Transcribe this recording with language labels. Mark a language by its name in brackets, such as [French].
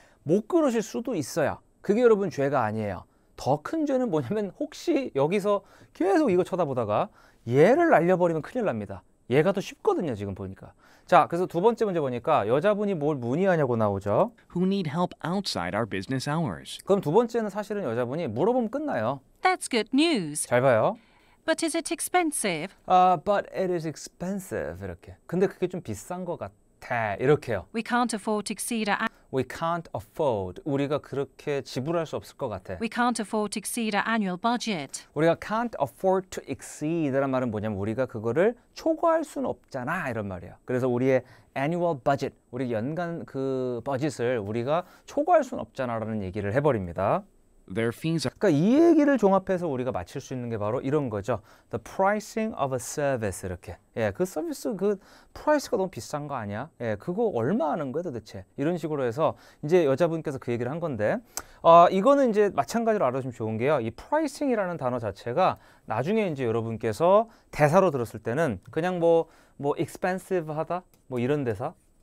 [Korean] 못 그러실 수도 있어요. 그게 여러분 죄가 아니에요. 더 큰 죄는 뭐냐면 혹시 여기서 계속 이거 쳐다보다가 얘를 날려버리면 큰일 납니다. 얘가 더 쉽거든요, 지금 보니까. 자, 그래서 두 번째 문제 보니까 여자분이 뭘 문의하냐고 나오죠. [English] who need help outside our business hours. [Korean] 그럼 두 번째는 사실은 여자분이 물어보면 끝나요. [English] That's good news. [Korean] 잘 봐요. [English] But is it expensive? But it is expensive. [Korean] 이렇게. 근데 그게 좀 비싼 것 같아. 이렇게요. [English] We can't afford to exceed our We can't afford. [Korean] 우리가 그렇게 지불할 수 없을 것 같아. [English] We can't afford to exceed our annual budget. [Korean] 우리가 [English] can't afford to exceed [Korean] 라는 말은 뭐냐면 우리가 그거를 초과할 수는 없잖아 이런 말이에요. 그래서 우리의 annual budget, 우리 연간 그 버짓을 우리가 초과할 수는 없잖아라는 얘기를 해버립니다. [English] Their fees are [Korean] 그러니까 이 얘기를 종합해서 우리가 맞힐 수 있는 게 바로 이런 거죠. [English] The pricing of a service [Korean] 이렇게. 예, 그 서비스 그 프라이스가 너무 비싼 거 아니야? 예, 그거 얼마 하는 거야 도대체? 이런 식으로 해서 이제 여자분께서 그 얘기를 한 건데, 이거는 이제 마찬가지로 알아주시면 좋은 게요. 이 pricing이라는 단어 자체가 나중에 이제 여러분께서 대사로 들었을 때는 그냥 뭐 expensive 하다 뭐 이런 대사.